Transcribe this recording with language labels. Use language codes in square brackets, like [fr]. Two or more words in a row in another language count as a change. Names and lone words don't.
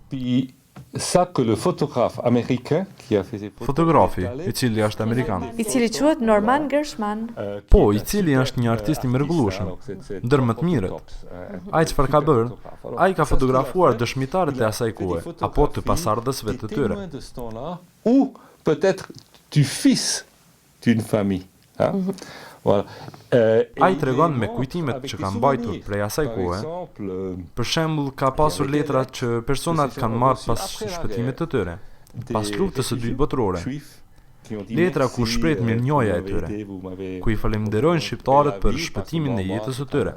[sq] Fotografi, i cili është amerikan. I cili quhet Norman Gershman. Po, i cili është një artist i mrekullueshëm, ndër më të mirët. Ai çfarë ka bërë? Ai ka fotografuar dëshmitarët e asaj kohe, apo të pasardhësve të tyre. [fr] Ou peut-être du fils d'une famille. Voilà. [sq] Ai tregon me kujtimet që kanë mbajtur prej asaj kohe. Për shembull, ka pasur letra që personat kanë marrë pas shpëtimit të tyre, pas luftës së dytë botërore. Letra ku shpreh mirënjohja e tyre, ku i falenderojnë shqiptarët për shpëtimin e jetës së tyre.